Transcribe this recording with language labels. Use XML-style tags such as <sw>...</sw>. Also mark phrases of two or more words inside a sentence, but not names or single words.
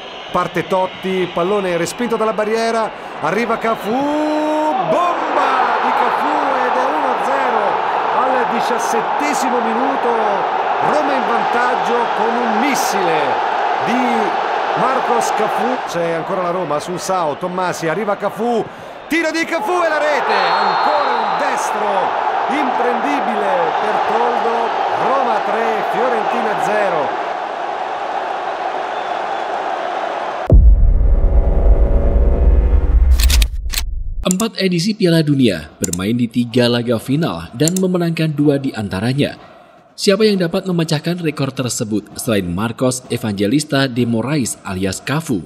<it>parte Totti, pallone respinto dalla barriera, arriva Cafu, bomba di Cafu ed è 1-0 al 17° minuto, Roma in vantaggio con un missile di Marcos Cafu. C'è ancora la Roma sul Sao, Tommasi, arriva Cafu, tiro di Cafu e la rete, ancora un destro imprendibile per Toldo. Roma 3, Fiorentina 0.</it> <id>Empat edisi Piala Dunia, bermain di 3 laga final dan memenangkan 2 di antaranya. Siapa yang dapat memecahkan rekor tersebut selain Marcos Evangelista de Moraes alias Cafu?</id>